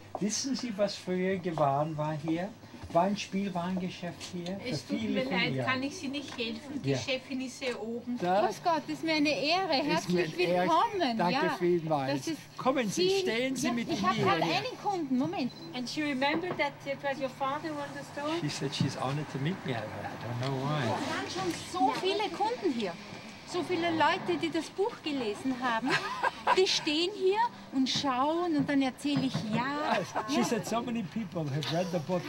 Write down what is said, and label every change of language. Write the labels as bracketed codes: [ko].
[de] Wissen Sie, was früher Gewaren war hier? War ein Spielwarengeschäft hier? Es tut mir leid, kann ich Sie nicht helfen. Die Chefin ist hier oben. Grüß Gott, das ist mir eine Ehre. Herzlich willkommen. Danke vielmals. Kommen Sie, stehen Sie mit Ich habe gerade einen Kunden. Moment. [en] And she remembered that it was your father who owned the store? She said she's honored to meet me. I don't know why. [de] Es waren schon so viele Kunden hier. So viele Leute, die das Buch gelesen haben, die stehen hier und schauen und dann erzähle ich ja. [en] She said so many people have read the book.